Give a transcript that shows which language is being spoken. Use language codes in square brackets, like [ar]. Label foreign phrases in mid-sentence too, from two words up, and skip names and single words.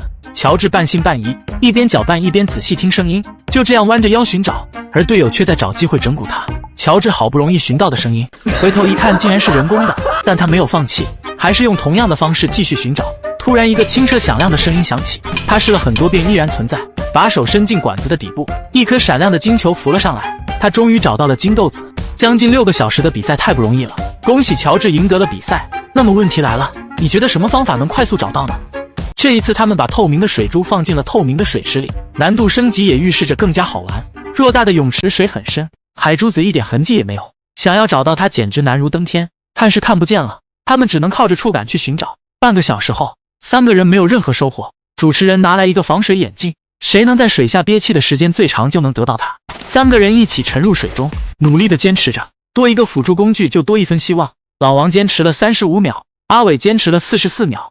[zh] 喬治半信半疑，一邊攪拌一邊仔細聽聲音，就這樣彎着腰尋找，而隊友卻在找機會整蠱他。喬治好不容易尋到的聲音，回頭一看竟然是人工的，但他沒有放棄，還是用同樣的方式繼續尋找。突然一個清澈響亮的聲音響起，他試了很多遍依然存在，把手伸進管子的底部，一顆閃亮的金球浮了上來，他終於找到了金豆子。將近6個小時的比賽太不容易了，恭喜喬治贏得了比賽。那麼問題來了，你覺得什麼方法能快速找到呢？這一次他們把透明的水珠放進了透明的水池裡，難度升級也預示着更加好玩。偌大的泳池水很深，海珠子一點痕跡也沒有，想要找到它簡直難如登天，看是看不見了，他們只能靠着觸感去尋找。半個小時後，3個人沒有任何收穫。主持人拿來一個防水眼鏡，誰能在水下憋氣的時間最長就能得到它。3個人一起沉入水中，努力地堅持着，多一個輔助工具就多一分希望。老王堅持了35秒，阿偉堅持了44秒。